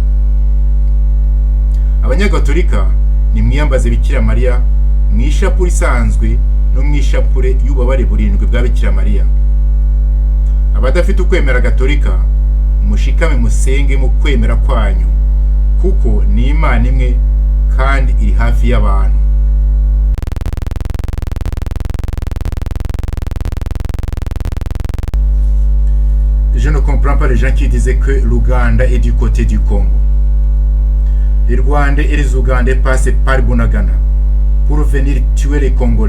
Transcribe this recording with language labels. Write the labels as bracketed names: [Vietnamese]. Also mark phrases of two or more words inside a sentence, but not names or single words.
[Kinyarwanda] Abanyagatolika nimwiyambaze Bikira Mariya mwishapure isanzwe no mwishapure y'ububabare burindwi bwa Bikira Mariya. Abadafite ukwemera Gatolika mushikame musenge mu kwemera kwanyu, kuko ni Imana imwe kandi iri hafi y'abantu. [French] Je ne comprends pas les gens qui disaient que l'Ouganda est du côté du Congo. Les Rwandais et les Ougandais passent par Bunagana pour venir tuer les Congolais.